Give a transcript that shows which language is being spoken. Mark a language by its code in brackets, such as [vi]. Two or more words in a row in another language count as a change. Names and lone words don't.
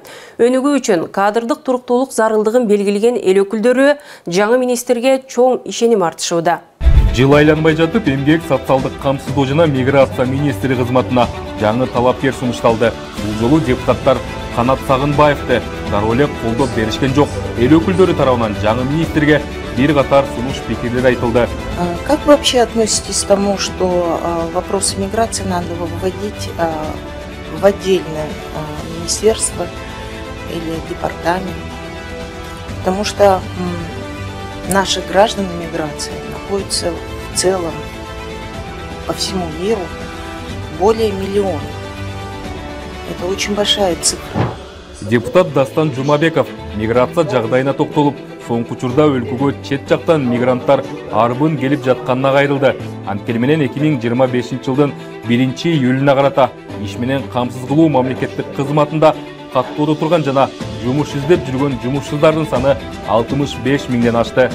[ky] Өнүгүү үчүн кадрдык туруктуулук зарылдыгын белгилеген эл өкүлдөрү жаңы министрге чоң ишеним артышууда. Жыл айланбай жатып, эмгек, социалдык камсыздоо жана миграция министри кызматына жаңы талапкер сунушталды. Бул жолу депутаттар Канат Сагынбаевди дароо эле колдоп беришкен жок. Эл өкүлдөрү тарабынан жаңы министрге бир катар сунуш пикирлер айтылды. [ru] Как вы вообще относитесь к тому, что вопросы миграции надо выводить в отдельное министерство или департамент? Потому что наши граждане миграции находятся в целом по всему миру более миллиона. Это очень большая цифра. [ky] Депутат Дастан Жумабеков миграция жагдайына токтолуп, соңку учурда өлкөгө чет жактан мигранттар арбын келип жатканына кайрылды. Анткени менен 2025 жылдын 1-июлуна карата иш менен камсыз кылуу мамлекеттик кызматында каттоодо турган жана жумуш издеп жүргөн жумушсуздардын саны 65 миңден ашты.